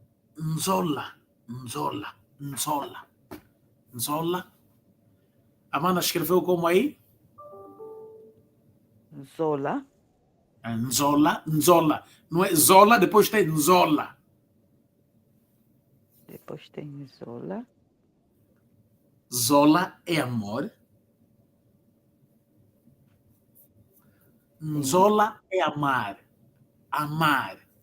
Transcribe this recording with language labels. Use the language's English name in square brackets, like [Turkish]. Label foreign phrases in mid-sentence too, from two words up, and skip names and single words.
[Portuguese] Amanda escreveu como aí? Zola. Nzola. Não é Zola, depois tem Nzola. Depois tem Zola. Zola é amor. Nzola é amar. Amar.